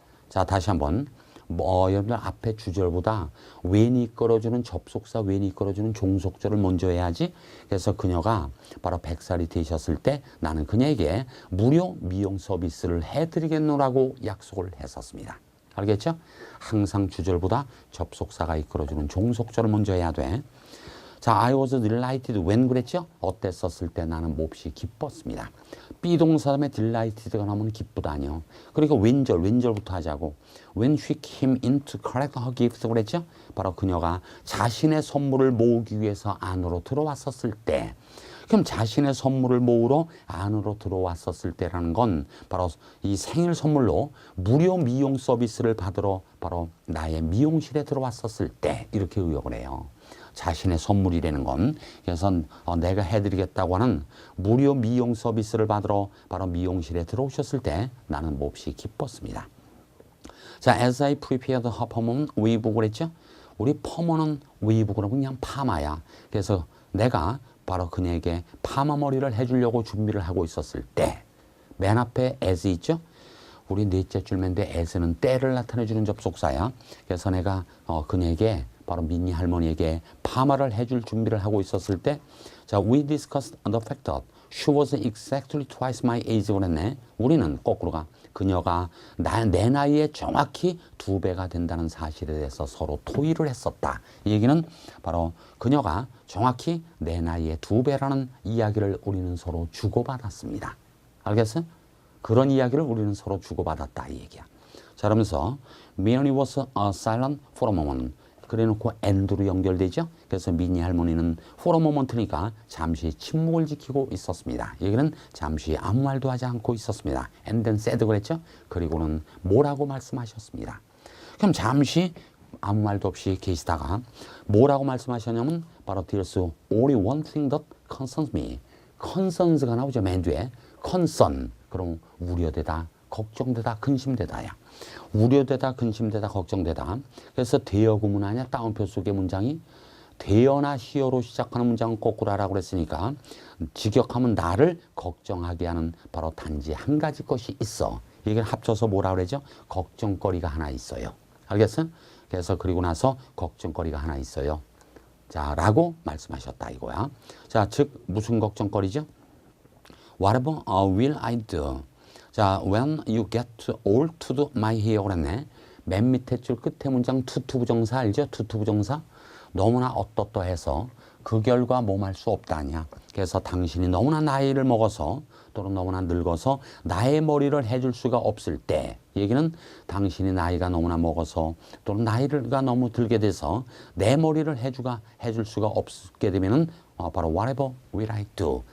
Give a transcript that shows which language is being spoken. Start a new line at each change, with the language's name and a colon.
Korean: 자, 다시 한번 여러분들 앞에 주절보다 웬이 끌어주는 접속사, 웬이 끌어주는 종속절을 먼저 해야지. 그래서 그녀가 바로 100살이 되셨을 때 나는 그녀에게 무료 미용 서비스를 해드리겠노라고 약속을 했었습니다. 알겠죠? 항상 주절보다 접속사가 이끌어주는 종속절을 먼저 해야 돼.
English: 자, I was delighted when 그랬죠?
Korean: 어땠었을 때 나는 몹시 기뻤습니다. 비동사 다음에 delighted가 나오면 기쁘다니요. 그리고 웬절부터 하자고.
English: When she came in to collect her gifts 그랬죠?
Korean: 바로 그녀가 자신의 선물을 모으기 위해서 안으로 들어왔었을 때. 그럼 자신의 선물을 모으러 안으로 들어왔었을 때라는 건 바로 이 생일 선물로 무료 미용 서비스를 받으러 바로 나의 미용실에 들어왔었을 때 이렇게 의역을 해요. 자신의 선물이라는 건 그래서 내가 해드리겠다고 하는 무료 미용 서비스를 받으러 바로 미용실에 들어오셨을 때 나는 몹시 기뻤습니다.
English: 자, as I prepared her permanent weave 그랬죠?
Korean: 우리 퍼머넌 웨이브는 그냥 파마야. 그래서 내가 바로 그녀에게 파마 머리를 해주려고 준비를 하고 있었을 때 맨 앞에 as 있죠? 우리 넷째 줄인데 as는 때를 나타내주는 접속사야. 그래서 내가 그녀에게 바로 미니 할머니에게 파마를 해줄 준비를 하고 있었을 때 자,
English: we discussed the fact that she was exactly twice my age
Korean: 그랬네. 우리는 거꾸로가 그녀가 내 나이에 정확히 2배가 된다는 사실에 대해서 서로 토의를 했었다. 이 얘기는 바로 그녀가 정확히 내 나이에 2배라는 이야기를 우리는 서로 주고받았습니다. 알겠어요? 그런 이야기를 우리는 서로 주고받았다 이 얘기야.
English: 자, 그러면서 Mary was silent for a moment.
Korean: 그래놓고 and로 연결되죠. 그래서 미니 할머니는 for a moment니까 잠시 침묵을 지키고 있었습니다. 여기는 잠시 아무 말도 하지 않고 있었습니다.
English: and then said 그랬죠.
Korean: 그리고는 뭐라고 말씀하셨습니다. 그럼 잠시 아무 말도 없이 계시다가 뭐라고 말씀하셨냐면 바로
English: there's only one thing that concerns me.
Korean: concerns가 나오죠. 맨 뒤에 concern. 그럼 우려되다, 걱정되다, 근심되다야. 우려되다, 근심되다, 걱정되다. 그래서 대여 구문 아니야? 따옴표 속의 문장이. 대여나 시여로 시작하는 문장은 거꾸로 하라고 그랬으니까 직역하면 나를 걱정하게 하는 바로 단지 한 가지 것이 있어. 이걸 합쳐서 뭐라 그러죠? 걱정거리가 하나 있어요. 알겠어요? 그래서 그리고 나서 걱정거리가 하나 있어요. 자, 라고 말씀하셨다 이거야. 자, 즉 무슨 걱정거리죠?
English: Whatever will I do? 자, when you get all to do my hair 그랬네.
Korean: 맨 밑에 줄 끝에 문장 투투부정사 알죠? 투투부정사. 너무나 어떠떠해서 그 결과 몸할 수 없다 아니야. 그래서 당신이 너무나 나이를 먹어서 또는 너무나 늙어서 나의 머리를 해줄 수가 없을 때 얘기는 당신이 나이가 너무나 먹어서 또는 나이가 너무 들게 돼서 내 머리를 해줄 수가 없게 되면은 바로
English: whatever will I do?